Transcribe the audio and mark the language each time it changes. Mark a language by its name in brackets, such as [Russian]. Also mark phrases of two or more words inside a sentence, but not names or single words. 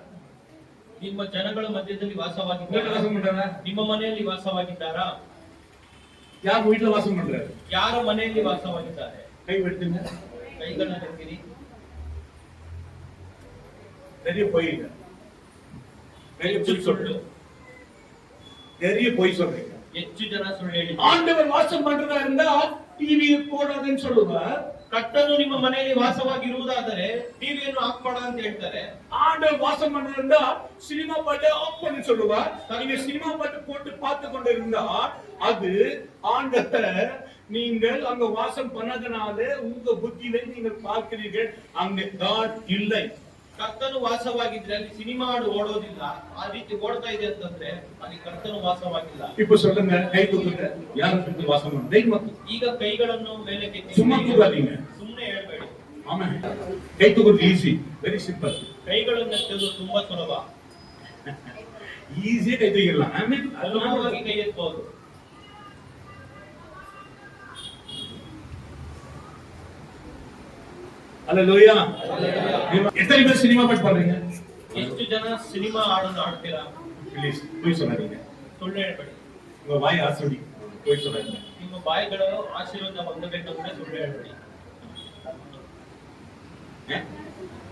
[Kannada] ನಿಮ್ಮ ಜನಗಳ ಮಧ್ಯದಲ್ಲಿ [Tamil] வீட்டுல [Kannada] ವಾಸವಾಗಿದ್ದಾರೆ. [Tamil] வாசம் பண்றாரா? [Kannada] ನಿಮ್ಮ ಮನೆಯಲ್ಲಿ ವಾಸವಾಗಿದ್ದಾರಾ? [Tamil] யார் வீட்டுல வாசம் பண்றாரு? [Kannada] ಯಾರ ಮನೆಯಲ್ಲಿ ವಾಸವಾಗಿದ್ದಾರೆ? [Tamil] கை வெட்டுங்க. [Kannada] ಕೈಗಳನ್ನ ತೆಗೆದಿರಿ. [Tamil] நிறைய போயிங்க, நிறைய பொய் சொல்றீங்க, நிறைய பொய் சொல்றீங்க. [Kannada] ಹೆಚ್ಚು ಜನ ಸುಳ್ಳು ಹೇಳಿ. [Tamil] ஆண்டவர் வாசம் பண்றதா இருந்தா டிவி போடாதுன்னு சொல்லுவார். [Kannada] ಕರ್ತನು ನಿಮ್ಮ ಮನೆಯಲ್ಲಿ ವಾಸವಾಗಿರುವುದಾದರೆ ಟಿವಿಯನ್ನು ಆಫ್ ಮಾಡ ಅಂತ ಹೇಳ್ತಾರೆ. [Tamil] ஆண்டவர் வாசம் பண்றதா இருந்தா சினிமா பாட்டு ஆஃப் பண்ணி சொல்லுவார். நீங்க சினிமா பாட்டு போட்டு பார்த்து கொண்டு இருந்தா அது ஆண்டவர் நீங்கள் அங்க வாசம் பண்ணதுனால உங்க புத்தியில நீங்கள் பார்க்கிறீர்கள், அங்க God இல்லை. [Kannada] ಕರ್ತನು ವಾಸವಾಗಿದ್ರೆ ಅಲ್ಲಿ ಸಿನಿಮಾ ಹಾಡು ಓಡೋದಿಲ್ಲ. ಆ ರೀತಿ ಓಡ್ತಾ ಇದೆ ಅಂತಂದ್ರೆ ಅಲ್ಲಿ ಕರ್ತನು ವಾಸವಾಗಿಲ್ಲ. [Tamil] இப்ப சொல்லுங்க, கை தூக்குங்க. யாருக்கு வாசம் பண்ண தைரியமா [Kannada] ಈಗ ಕೈಗಳನ್ನು ಮೇಲಕ್ಕೆ [Tamil] சும்மா தூக்காதீங்க. [Kannada] ಸುಮ್ಮನೆ ಹೇಳ್ಬೇಡಿ. [Tamil] ஆமா, கை தூக்குறது ஈஸி, [English] very simple. [Kannada] ಕೈಗಳನ್ನು ಎತ್ತುವುದು ತುಂಬಾ ಸುಲಭ. [Tamil] ஈஸியா கை தூக்கிடலாம். ஆமென். [Kannada] ಸುಲಭವಾಗಿ ಕೈ ಎತ್ತಬಹುದು. [Tamil] அல்லேலூயா. எத்தனை பேர் சினிமா பாட்டு பாடுறீங்க? [Kannada] ಎಷ್ಟು ಜನ ಸಿನಿಮಾ ಹಾಡನ್ನು ಆಡ್ತೀರಾ? [Tamil] ப்ளீஸ் போய் சொல்லாதீங்க. [Kannada] ಸುಳ್ಳು ಹೇಳ್ಬೇಡಿ. [Tamil] உங்க வாய் ஆசடி போய் சொல்லாதீங்க. [Kannada] ನಿಮ್ಮ ಬಾಯಿಗಳು ಆಶೀರ್ವಾದ ಹೊಂದಬೇಕಂದ್ರೆ ಸುಳ್ಳು ಹೇಳ್ಬೇಡಿ.